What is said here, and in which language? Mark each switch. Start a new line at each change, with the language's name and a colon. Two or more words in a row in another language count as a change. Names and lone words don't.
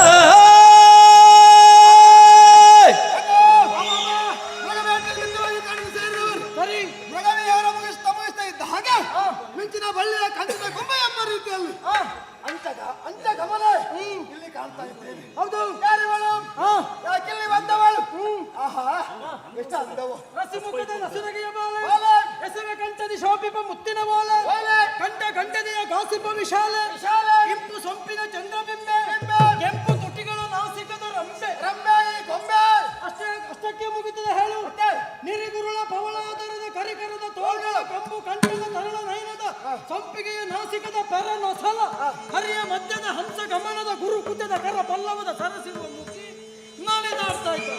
Kannada: ಸರಿ ಮೃಗವಿಹಾರ ಮುಗಿಸ್ತಾ ಇದ್ದ ಹಾಗೆ ಮಿಂಚಿನ ಬಳ್ಳಿಯ ಕಂಚಿನ ಗೊಂಬೆ ಎಂಬ ರೀತಿಯಲ್ಲಿ ಅಂಚ ಗಮನ ಇಲ್ಲಿ ಕಾಣ್ತಾ ಇದ್ದೇನೆ. ಹೌದು ಯಾರಿವಳು? ಯಾಕಿಲ್ಲಿ ಬಂದವಳು? ಆಹಾ ಎಷ್ಟು ಅಂದವು. ರಸಿಮುಖದ ನಸುನಗೆಯ ಬಾಲೆ ಬಾಲೆ. ಎಸವೆ ಕಂಠದಿ ಶೋಭಿಪ ಮುತ್ತಿನ ಬಾಲೆ ಬಾಲೆ. ಗಂಟೆದೆಯ ಗಾಸಿಪ ವಿಶಾಲೆ ವಿಶಾಲೆ. ಇಂಪು ಸೊಂಪಿನ ಚಂದ್ರಬಿಂಬೆ ಬಿಂಬೆ. ಕೆಂಪು ತುಟಿಗಳ ನಾಸಿಕದ ರಂಬೆ ರಂಬೆ ಗೊಂಬೆ ಅಷ್ಟಕ್ಕೆ ಮುಗಿತದೆ ಹೇಳು ನಿರಿಗುರುಳ ಪವಳಾದರದ ಕರಿಕರದ ತೋಳ್ಗಳ ಕಂಬು ಕಂಠದ ತರಳ ನಯನದ ಸಂಪಿಗೆಯ ನಾಸಿಕದ ಪೆರ ನೊಸಲ ಹರಿಯ ಮಧ್ಯದ ಹಂಸ ಗಮನದ ಗುರು ಕುತದ ಕರ ಪಲ್ಲವದ ಸರಸಿರುವ ಮುಖಿ ನಾಳಿದಾಡ್ತಾ ಇದ್ದ